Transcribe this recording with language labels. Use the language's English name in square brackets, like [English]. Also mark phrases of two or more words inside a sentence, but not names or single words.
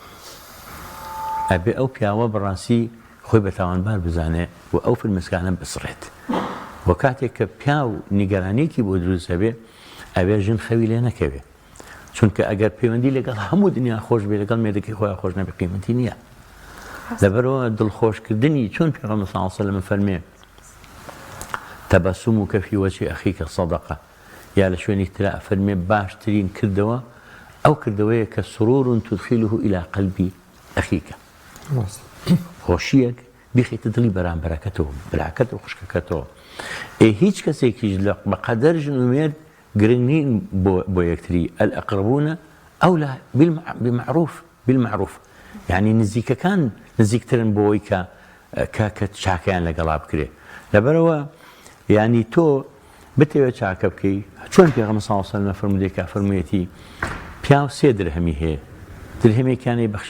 [Central Kurdish] ئەبێ ئەو پیاوە بەڕاستی خۆی بە تاوانبار بزانێ و ئەو فرمێسکانە بسڕێت و کاتێک کە پیا و نیگەرانێکی بۆ دروست هەبێ ئەبێ ژن خەوی لێ نەکەوێ چونکە ئەگەر پەیوەندی لەگەڵ هەموو دنیا خۆش بێ لەگەڵ مێردەکەی خۆیان خۆش نەبێ قیمەتی نییە لەبەرەوە دڵخۆشکردنی چۆن پێغەمبەر [Arabic] صلی الله علیه و سلم [Central Kurdish] فەرمێ [Arabic] تەبەسومک فی وجه ئەخیک صەدەقە [Central Kurdish] یا لە شوێنی ترا فەرمێ باشترین کردەوە ئەو کردەوەیە کە [Arabic] سرور تدخله إلى قلبی ئەخیکە [Central Kurdish] خۆشیەک بیخێتە دڵی بەرامبەرەکەتەوە براکەت و خوشکەکەتەوە هیچ کەسێکیش بەقەدەر ژن و مێرد گرنگ نین بۆ یەکتری [Arabic] الأقربون ئەولا [Central Kurdish] بالمعروف یعنی نزیکەکان نزیکترن بۆی کە چاکەیان لەگەڵا بکرێ لەبەرەوە یعنی تۆ بتەوێت چاکە بکەی چۆن پێغەمبەر [Arabic] صلی الله علیه و سلم [Central Kurdish] فەرمودێکا فەرموویەتی پیاو سێ درهەمی هەیە درهەمێکیانی بەخشێ